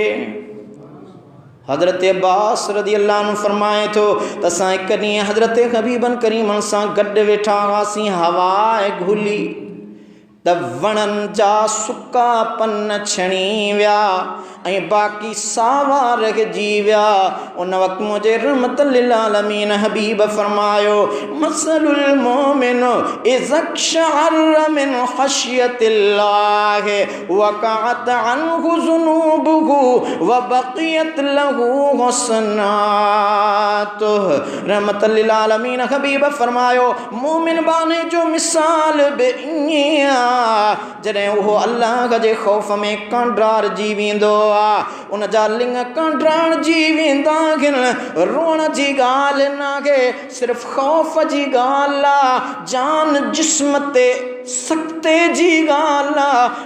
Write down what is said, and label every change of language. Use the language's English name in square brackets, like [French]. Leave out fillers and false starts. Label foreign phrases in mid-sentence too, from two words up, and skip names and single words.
[Sindhi] हज़रत अब्बास [Arabic] رضي الله عنه [Sindhi] फरमाए थो त असां हिकु ॾींहुं हज़रत हबीबन करीमन सां गॾु वेठा हुआसीं। हवा घुली त वणनि जा सुका पन छणी विया ऐं बाक़ी सावा रहिजी विया। उन वक़्तु मुंहिंजे [Arabic] رحمة للعالمين [Sindhi] हबीब फरमायो, [Arabic] مثل المؤمن اقشعر من خشية الله وقعت عنه ذنوبه وبقيت له حسناته. رحمة للعالمين [Sindhi] हबीब फरमायो, मोमिन बाने जो मिसाल बि ईअं जॾहिं उहो अल्लाह जे ख़ौफ़ में कांड्रार जी वेंदो आहे, उन जा लिंग कांड्राण जी वेंदा आहिनि। रोअण जी ॻाल्हि नाहे, सिर्फ़ ख़ौफ़ जी ॻाल्हि आहे, जान जिस्म ते सख़्ते जी ॻाल्हि आहे।